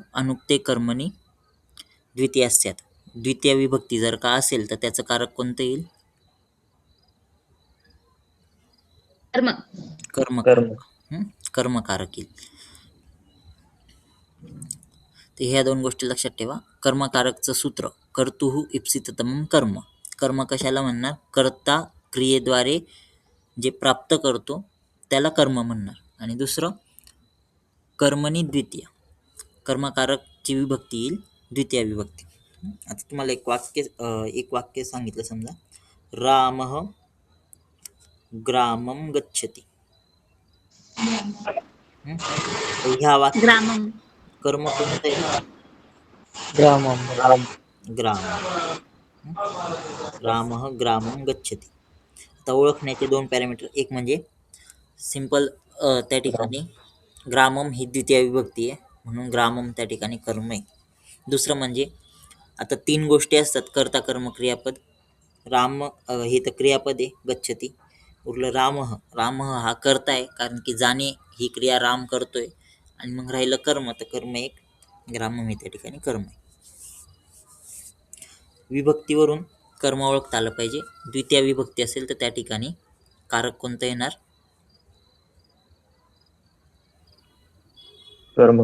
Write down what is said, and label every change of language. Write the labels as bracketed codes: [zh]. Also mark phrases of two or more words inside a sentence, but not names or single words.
[sa] अनुक्ते कर्मणी द्वितीय [mr] असतात. द्वितीय विभक्ती जर का असेल तर त्याचं कारक कोणतं येईल? कर्म. कर्मकारक. कर्मकारक येईल. तर ह्या दोन गोष्टी लक्षात ठेवा. कर्मकारकचं सूत्र [sa] कर्तुः इप्सिततमं कर्म. [mr] कर्म कशाला म्हणणार? कर्ता क्रियेद्वारे जे प्राप्त करतो त्याला कर्म म्हणणार. आणि दुसरं [sa] कर्मणी द्वितीय, [mr] कर्मकारकची विभक्ती येईल द्वितीय विभक्ती. आता तुम्हाला एक वाक्य सांगितलं, समजा [sa] रामः ग्रामं गच्छति. [mr] तर ह्या वाक्यात ग्रामम. कर्म कोणतं आहे? ग्रामम. ग्रामम. [sa] रामः ग्रामं गच्छति. [mr] आता ओळखण्याचे दोन पॅरामीटर, एक म्हणजे सिंपल त्या ठिकाणी ग्रामम ही द्वितीय विभक्ती आहे म्हणून ग्रामम त्या ठिकाणी कर्म आहे. दुसरं म्हणजे आता तीन गोष्टी असतात, कर्ता कर्म क्रियापद. राम हे तर क्रियापद आहे, गच्छति. उरलं रामः. रामः हा कर्ता आहे कारण की जाणे ही क्रिया राम करतोय. आणि मग राहिलं कर्म, तर कर्म एक ग्रामम हे त्या ठिकाणी कर्म आहे. विभक्तीवरून कर्म ओळखता आलं पाहिजे. द्वितीय विभक्ती असेल तर त्या ठिकाणी कारक कोणतं येणार? कर्म.